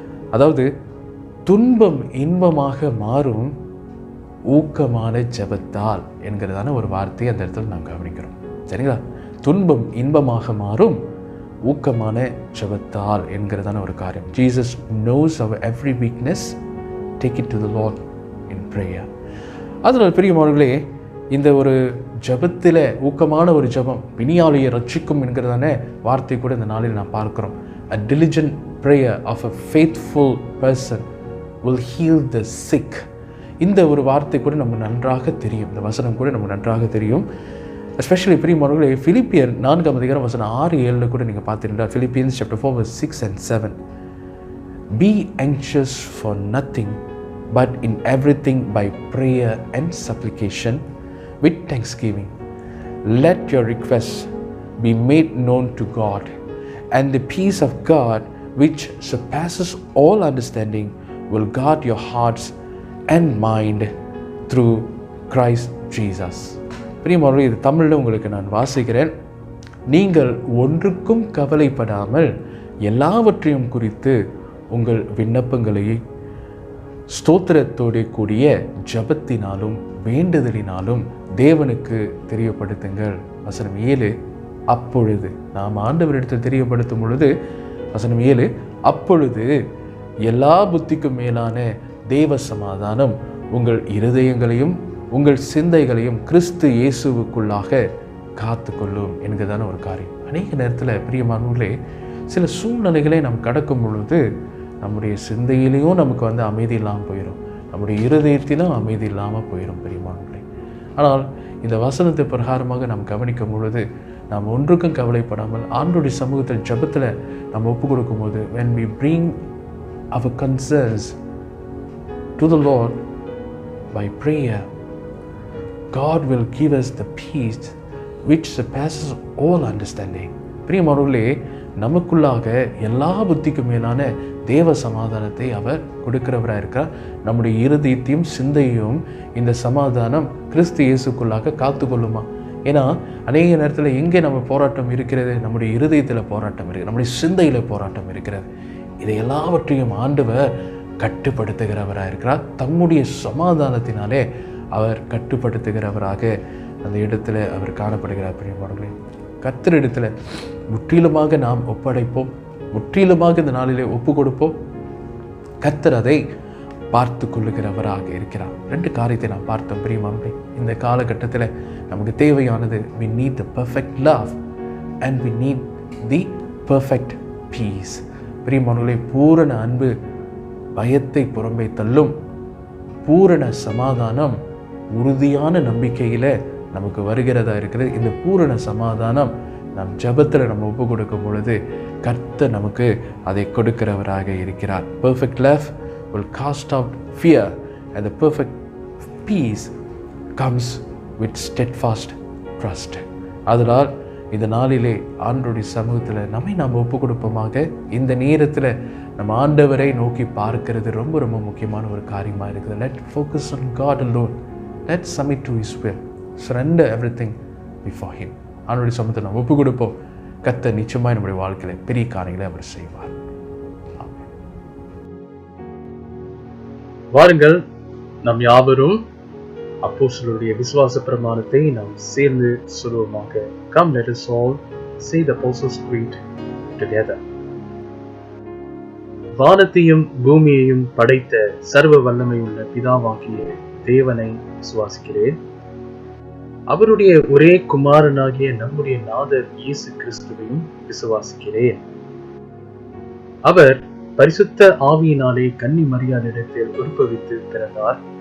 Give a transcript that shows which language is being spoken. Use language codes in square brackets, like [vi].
[ta] அதாவது, துன்பம் இன்பமாக மாறும் ஊக்கமான ஜெபத்தால் என்கிறதான ஒரு வார்த்தையை அந்த இடத்துல நாம் கவனிக்கிறோம். சரிங்களா? துன்பம் இன்பமாக மாறும் ஊக்கமான ஜெபத்தால் என்கிறதான ஒரு காரியம். [en] Jesus knows our every weakness. Take it to the Lord in prayer. [ta] அதனால் பிரியமானவர்களே, இந்த ஒரு ஜபத்தில் ஊக்கமான ஒரு ஜபம் பிணியாளியை ரட்சிக்கும் என்கிறதான வார்த்தை கூட இந்த நாளில் நான் பார்க்கிறோம். [en] A diligent prayer of a faithful person will heal the sick. [ta] இந்த ஒரு வார்த்தை கூட நமக்கு நன்றாக தெரியும். இந்த வசனம் கூட நமக்கு நன்றாக தெரியும். எஸ்பெஷலி பிரியமானவர்களே, பிலிப்பியர் 4ஆம் அதிகாரம் வசனம் 6-7 கூட நீங்கள் பார்த்துட்டீங்கன்னா, [en] Philippians chapter 4 verse 6 and 7. Be anxious for nothing, but in everything by prayer and supplication with thanksgiving let your requests be made known to God, and the peace of God which surpasses all understanding will guard your hearts and mind through Christ Jesus. [ta] பிரியமானவர்களே, இது தமிழில் உங்களுக்கு நான் வாசிக்கிறேன். நீங்கள் ஒன்றுக்கும் கவலைப்படாமல் எல்லாவற்றையும் குறித்து உங்கள் விண்ணப்பங்களை ஸ்தோத்திரத்தோடு கூடிய ஜபத்தினாலும் வேண்டுதலினாலும் தேவனுக்கு தெரியப்படுத்துங்கள். வசனம் 7. அப்பொழுது நாம் ஆண்டவரிடத்தில் தெரியப்படுத்தும் பொழுது, வசனம் 7, அப்பொழுது எல்லா புத்திக்கும் மேலான தேவ சமாதானம் உங்கள் இருதயங்களையும் உங்கள் சிந்தைகளையும் கிறிஸ்து இயேசுவுக்குள்ளாக காத்து கொள்ளும் என்கிறதான ஒரு காரியம். அநேக நேரத்தில் பிரியமானவர்களே, சில சூழ்நிலைகளை நாம் கடக்கும் பொழுது நம்முடைய சிந்தையிலையும் நமக்கு அமைதி இல்லாமல் போயிடும், நம்முடைய இருதயத்திலும் அமைதி இல்லாமல் போயிடும். பிரியமானவர்களே, ஆனால் இந்த வசனத்தை பிரகாரமாக நாம் கவனிக்கும் பொழுது நாம் ஒன்றுக்கும் கவலைப்படாமல் ஆண்டோடைய சமூகத்தில் ஜெபத்தில் நம்ம ஒப்பு கொடுக்கும் போது [en] when we bring our concerns to the Lord by prayer, God will give us the peace which surpasses all understanding. [ta] பிரியமானவர்களே, நமக்குள்ளாக எல்லா புத்திக்கும் மேலான தேவ சமாதானத்தை அவர் கொடுக்கிறவராக இருக்கிறார். நம்முடைய இருதயத்தையும் சிந்தையும் இந்த சமாதானம் கிறிஸ்து இயேசுக்குள்ளாக காத்துக்கொள்ளுமா? ஏன்னா அநேக நேரத்தில் எங்கே நம்ம போராட்டம் இருக்கிறது? நம்முடைய இருதயத்தில் போராட்டம் இருக்கிறது, நம்முடைய சிந்தையில் போராட்டம் இருக்கிறது. இதை எல்லாவற்றையும் ஆண்டவர் கட்டுப்படுத்துகிறவராக இருக்கிறார். தம்முடைய சமாதானத்தினாலே அவர் கட்டுப்படுத்துகிறவராக அந்த இடத்துல அவர் காணப்படுகிறார். பிரியமானவர்களே, கர்த்தரிடத்தில் முற்றிலுமாக நாம் ஒப்படைப்போம், முற்றிலுமாக இந்த நாளிலே ஒப்பு கொடுப்போம். கர்த்தர் அதை பார்த்து கொள்ளுகிறவராக இருக்கிறார். 2 காரியத்தை நாம் பார்த்தோம். பிரியமானவர்களே, இந்த காலகட்டத்தில் நமக்கு தேவையானது [en] we need the perfect love and we need the perfect peace. [ta] பிரியமானவர்களே, பூரண அன்பு பயத்தை புறம்பே தள்ளும். பூரண சமாதானம் உறுதியான நம்பிக்கையில் நமக்கு வருகிறதா இருக்கிறது. இந்த பூரண சமாதானம் நம் ஜெபத்தில் நம்ம ஒப்பு கொடுக்கும் பொழுது கர்த்தர் நமக்கு அதை கொடுக்கிறவராக இருக்கிறார். [en] Perfect love will cast out fear and the perfect peace comes with steadfast trust. [ta] அதனால் இந்த நாளிலே ஆண்டவருடைய சமூகத்தில் நம்மை நாம் ஒப்பு கொடுப்போமாக. இந்த நேரத்தில் நம்ம ஆண்டவரை நோக்கி பார்க்கிறது ரொம்ப ரொம்ப முக்கியமான ஒரு காரியமாக இருக்குது. [en] Let focus on God alone. Let's submit to His will. Surrender everything before Him. [ta] ஆண்டவருடைய சமூகத்தை நாம் ஒப்பு கொடுப்போம். கர்த்தர் நிச்சயமாய் நம்முடைய வாழ்க்கையில் பெரிய காரியங்களை அவர் செய்வார். வாருங்கள், நாம் யாவரும் அப்போஸ்தலருடைய விசுவாச பிரமாணத்தை நாம் சேர்ந்து சொல்லுவோமாக. [en] Come, let us all say the Apostles' Creed together. [ta] வானத்தையும் பூமியையும் படைத்த சர்வ வல்லமை உள்ள பிதாவாகிய தேவனை விசுவாசிக்கிறேன். அவருடைய ஒரே குமாரனாகிய நம்முடைய நாதர் இயேசு கிறிஸ்துவையும் விசுவாசிக்கிறேன். அவர் பரிசுத்த ஆவியினாலே கன்னி மரியாதையிடத்தில் உற்பவித்து பிறந்தார்.